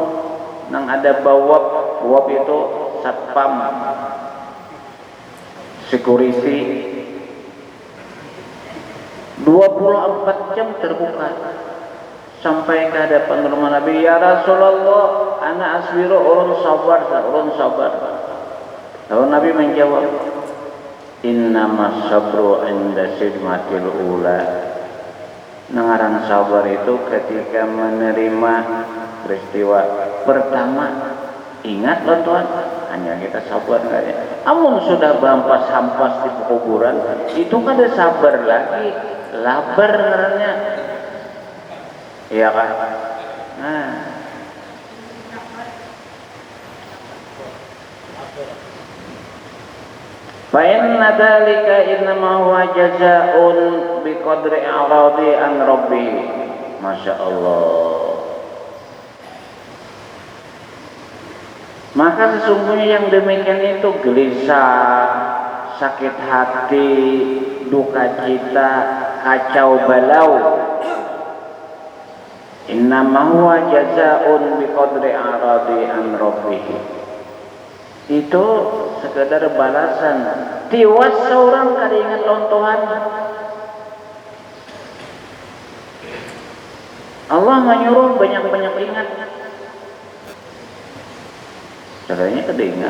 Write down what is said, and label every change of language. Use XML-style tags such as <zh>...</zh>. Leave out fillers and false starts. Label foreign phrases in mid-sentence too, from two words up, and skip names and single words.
<bjn>Nang ada bawab itu satpam. security 24 jam terbuka. Sampai ke hadapan rumah Nabi, ya Rasulullah,</bjn> <ar>أنا أصبر,</ar> <bjn>ulun sabar. Lalu Nabi menjawab,</bjn> <ar>إنما الصبر عند الصدمة الأولى.</ar> <bjn>Ngaran sabar itu ketika menerima peristiwa pertama. Ingat loh Tuhan, hanya kita sabar enggak ya? Amun sudah hampas di kuburan, itu kan ada sabar lagi, labar ngarannya. Iya kan? Nah.</bjn> <ar>فإن ذلك إنما هو جزاء بقدر أعراض عن ربي. ما شاء الله.</ar> <bjn>Maka sesungguhnya yang demikian itu gelisah, sakit hati, duka cita, kacau balau.</bjn> <ar>إنما هو جزاء بقدر أعراض عن ربه.</ar> <bjn>Itu sekedar balasan. Tiwas seorang kada ingat lawan Tuhan. Allah menyuruh banyak-banyak ingat. Caranya kada ingat.</bjn>